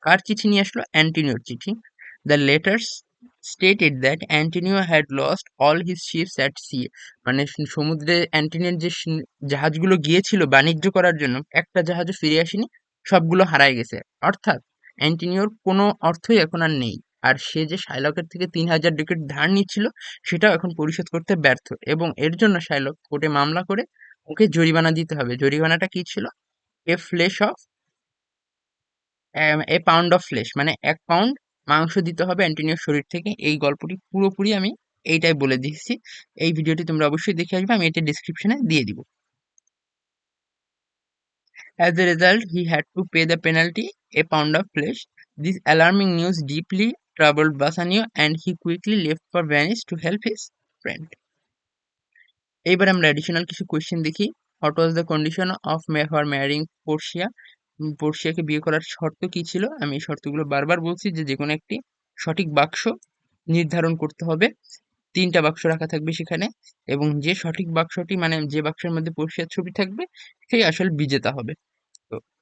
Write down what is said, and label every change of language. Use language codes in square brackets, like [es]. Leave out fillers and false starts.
[bn] কার চিঠি নিয়ে আসলো? অ্যান্টিনিওর চিঠি। [en] The letters stated that Antonio had lost all his ships at sea. [bn] মানে সমুদ্রে অ্যান্টিনিওর যে জাহাজগুলো গিয়েছিল বাণিজ্য করার জন্য, একটা জাহাজও ফিরে আসেনি, সবগুলো হারায় গেছে। অর্থাৎ অ্যান্টিনিওর কোনো অর্থই এখন আর নেই, আর সে যে শাইলকের থেকে 3000 ডুকেট ধার নিচ্ছিল সেটাও এখন পরিশোধ করতে ব্যর্থ, এবং এর জন্য শাইলক কোর্টে মামলা করে ওকে জরিমানা দিতে হবে। জরিমানাটা কি ছিল? [en] a flesh of a pound of flesh, [bn] মানে 1 পাউন্ড মাংস দিতে হবে অ্যান্টনিওর শরীর থেকে। এই গল্পটি পুরোপুরি আমি এইটাই বলে দিচ্ছি। এই ভিডিওটি তোমরা অবশ্যই দেখে আসবে, আমি এটা ডিসক্রিপশনে দিয়ে দিব। [en] As a result, he had to pay the penalty, a pound of flesh. This alarming news deeply troubled Bassanio, and he quickly left for Venice to help his friend. [bn] এইবার আমরা অ্যাডিশনাল কিছু কোয়েশ্চেন দেখি। [en] What was the condition of for marrying Portia? [bn] পোর্শিয়াকে বিয়ে করার শর্ত কি ছিল? আমি এই শর্তগুলো বারবার বলছি যে যে কোনো একটি সঠিক বাক্স নির্ধারণ করতে হবে। 3টা বাক্স রাখা থাকবে সেখানে, এবং যে সঠিক বাক্সটি মানে যে বাক্সের মধ্যে পোর্শিয়ার ছবি থাকবে সেই আসল বিজেতা হবে। তো